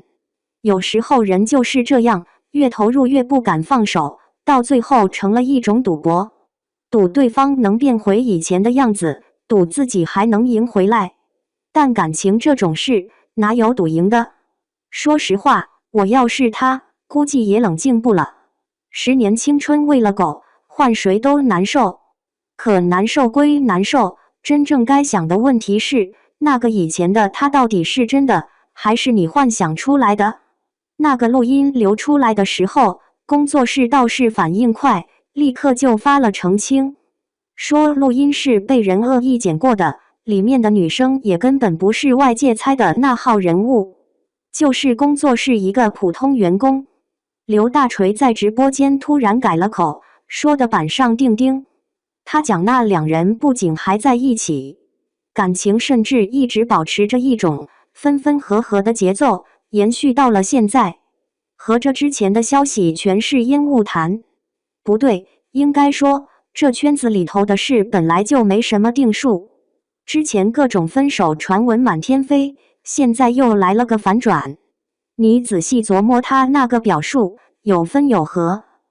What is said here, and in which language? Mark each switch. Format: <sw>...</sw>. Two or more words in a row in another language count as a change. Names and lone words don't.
<zh>有時候人就是這樣，越投入越不敢放手，到最後成了一種賭博，賭對方能變回以前的樣子，賭自己還能贏回來。但感情這種事，哪有賭贏的？說實話，我要是他，估計也冷靜不了。10年青春餵了狗，換誰都難受。可難受歸難受，真正該想的問題是，那個以前的他到底是真的，還是你幻想出來的？那個錄音流出來的時候，工作室倒是反應快，立刻就發了澄清，說錄音是被人惡意剪過的，裡面的女生也根本不是外界猜的那號人物，就是工作室一個普通員工。劉大錘在直播間突然改了口，說的板上釘釘。他講那兩人不僅還在一起，感情甚至一直保持着一種分分合合的節奏，延續到了現在。合着之前的消息全是煙霧彈？不對，應該說這圈子裡頭的事本來就沒什麼定數。之前各種分手傳聞滿天飛，現在又來了個反轉。你仔細琢磨他那個表述，有分有合。</zh>